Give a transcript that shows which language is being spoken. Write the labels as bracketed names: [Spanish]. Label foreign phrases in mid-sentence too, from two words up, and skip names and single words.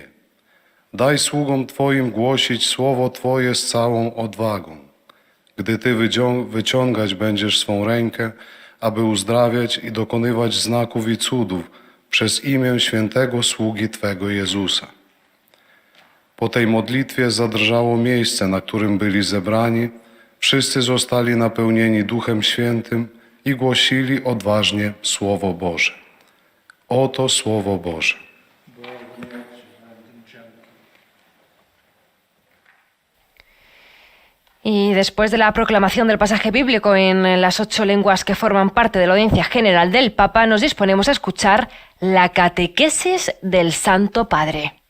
[Polish] Daj sługom Twoim głosić słowo Twoje z całą odwagą, gdy Ty wyciągać będziesz swą rękę, aby uzdrawiać i dokonywać znaków i cudów przez imię świętego sługi Twego Jezusa. Po tej modlitwie zadrżało miejsce, na którym byli zebrani, wszyscy zostali napełnieni Duchem Świętym i głosili odważnie Słowo Boże. Oto Słowo Boże. [Spanish] Y después de la proclamación del pasaje bíblico en las 8 lenguas que forman parte de la audiencia general del Papa, nos disponemos a escuchar la catequesis del Santo Padre.